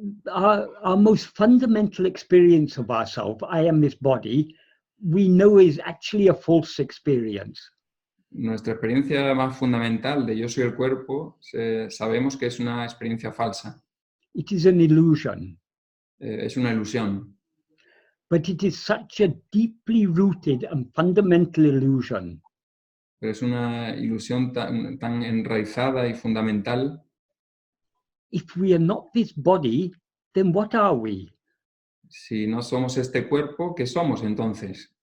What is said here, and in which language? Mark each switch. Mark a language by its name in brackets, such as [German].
[English] Our most fundamental experience of ourselves, I am this body, we know is actually a false experience. [Spanish] Nuestra experiencia más fundamental de yo soy el cuerpo, sabemos que es una experiencia falsa. [English] It is an illusion. [Spanish] Es una ilusión. [English] But it is such a deeply rooted and fundamental illusion. [Spanish] Pero es una ilusión tan enraizada y fundamental. [English] If we are not this body, then what are we? [Spanish] Si no somos este cuerpo, ¿qué somos entonces?